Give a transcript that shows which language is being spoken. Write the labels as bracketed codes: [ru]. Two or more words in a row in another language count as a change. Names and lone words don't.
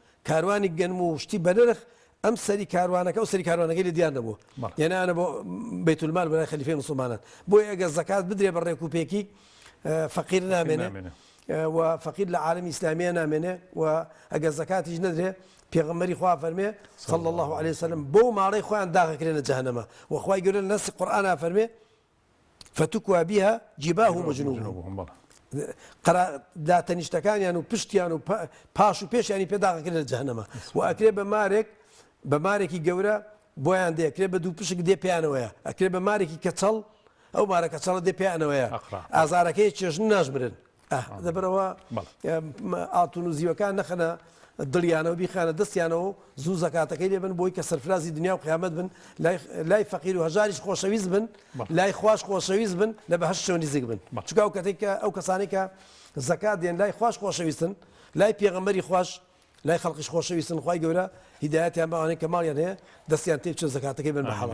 [ckb] کاروانی گەنم و شتی بەنرخ ئەم سەری کاروانەکە و سەری کاروانەکەی لە دیار نەبوو یعنی ئەنە بۆ [ar] بەیت المال [ckb] بەلای خەلیفەی مسلمانان بۆی ئەگەر زەکات بدرێ بە ڕێک و پێکی فەقیر نامێنێ و فەقیر لە عالمی ئیسلامیە نامێنێ و ئەگەر زەکاتیش نەدرێ پێغەمبەری خوا فەرمێ [ar] صلى الله عليه وسلم [ckb] بۆ ماڵەی خۆیان داغەکرێنە جەهەنەمە وەخوای گەورە لە نەسی قورئانە فەرمێ [ar] فتكوى بها جباههم وجنوبهم [ckb] داتەنیشتەکانیان و پشتیان و پاش و پێشیانی پێداغەکرێن لە جەهەنەمە و ئەکرێ بە مارێکی گەورە بۆیان دێکرێ بە دوو پشک دێ پێیانەوەیە ئەکرێ بە مارێکی کەچەڵ ئەو مارە کەچەڵە دێ پێیانەوەیە ئازارەکەی چێژن ناژمرن دەبەرەوە ئاتون و زیوەکان نەخەنە دڵیانەوە بیخانە دەستیانەوە زوو زەکاتەکەی لێبن بۆی کە سەرفرازی دنیا و قیامەت بن لای فەقیر و هەژاریش خۆشەویست بن لای خوش خۆشەویست بن لە بەهەشت نزیک بن چونکە ئەو کەسانی کە زەکات دێن لای خوش خۆشەویستن لای پێغەمبەری خوش لای خەڵقیش خۆشەویستن خوای گەورە هیدایەتیان بەوانەی کە ماڵیان هەیە دەستیان تێ بچێت زەکاتەکەی بن بە حەڵال